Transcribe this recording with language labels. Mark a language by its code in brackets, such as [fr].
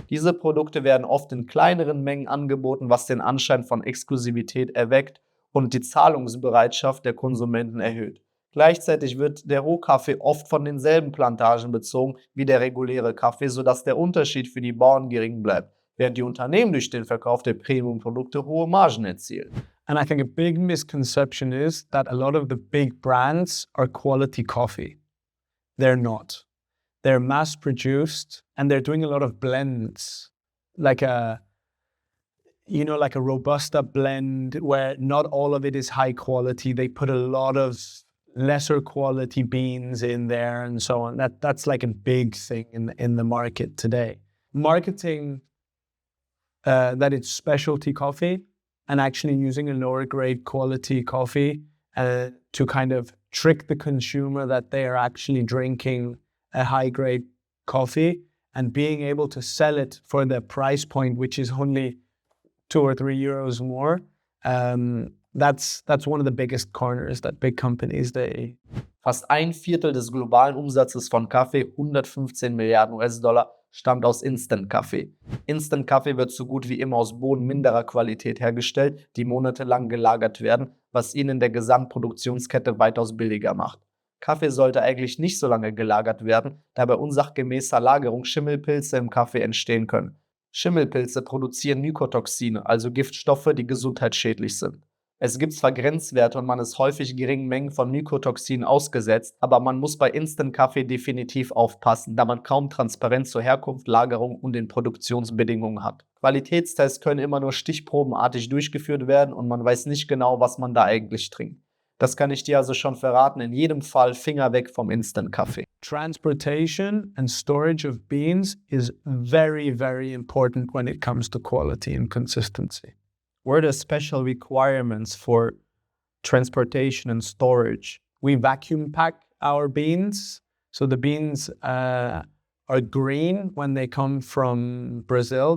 [de] Diese Produkte werden oft in kleineren Mengen angeboten, was den Anschein von Exklusivität erweckt und die Zahlungsbereitschaft der Konsumenten erhöht. Gleichzeitig wird der Rohkaffee oft von denselben Plantagen bezogen wie der reguläre Kaffee, sodass der Unterschied für die Bauern gering bleibt, während die Unternehmen durch den Verkauf der Premium-Produkte hohe Margen erzielen. [en] And I think a big misconception is that a lot of the big brands are quality coffee. They're not. They're mass-produced and they're doing a lot of blends, like a Robusta blend where not all of it is high quality. They put a lot of lesser quality beans in there and so on. That's like a big thing in the market today. Marketing that it's specialty coffee and actually using a lower grade quality coffee to kind of trick the consumer that they are actually drinking a high grade coffee and being able to sell it for the price point, which is only 2 or 3 euros more. That's one of the biggest corners that big companies, [de] Fast ein Viertel des globalen Umsatzes von Kaffee, 115 Milliarden US-Dollar, stammt aus Instant-Kaffee. Instant-Kaffee wird so gut wie immer aus Bohnen minderer Qualität hergestellt, die monatelang gelagert werden, was ihn in der Gesamtproduktionskette weitaus billiger macht. Kaffee sollte eigentlich nicht so lange gelagert werden, da bei unsachgemäßer Lagerung Schimmelpilze im Kaffee entstehen können. Schimmelpilze produzieren Mykotoxine, also Giftstoffe, die gesundheitsschädlich sind. Es gibt zwar Grenzwerte und man ist häufig geringen Mengen von Mykotoxinen ausgesetzt, aber man muss bei Instant-Kaffee definitiv aufpassen, da man kaum Transparenz zur Herkunft, Lagerung und den Produktionsbedingungen hat. Qualitätstests können immer nur stichprobenartig durchgeführt werden und man weiß nicht genau, was man da eigentlich trinkt. Das kann ich dir also schon verraten, in jedem Fall Finger weg vom Instant-Kaffee. [en] Transportation and storage of beans is very, very important when it comes to quality and consistency. What are the special requirements for transportation and storage? We vacuum pack our beans. So the beans are green when they come from Brazil.